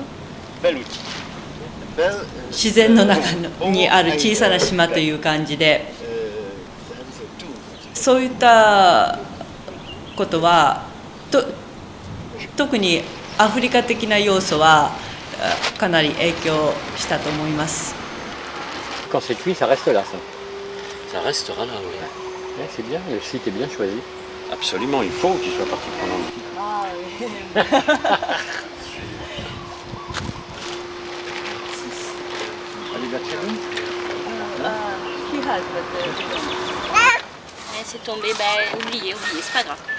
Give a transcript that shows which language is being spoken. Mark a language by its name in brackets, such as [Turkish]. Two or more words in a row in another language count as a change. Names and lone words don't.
[Japanese] 自然の中にある小さな島という感じで、そういったことは特にアフリカ的な要素はかなり影響したと思います。 [French] Quand c'est cuit, ça reste là, ça. Ça restera là, oui. Ouais, c'est bien, le site est bien choisi. Absolument, il faut qu'il soit partie prenante. Ah, oui. C'est tombé, ben oubliez, c'est pas grave.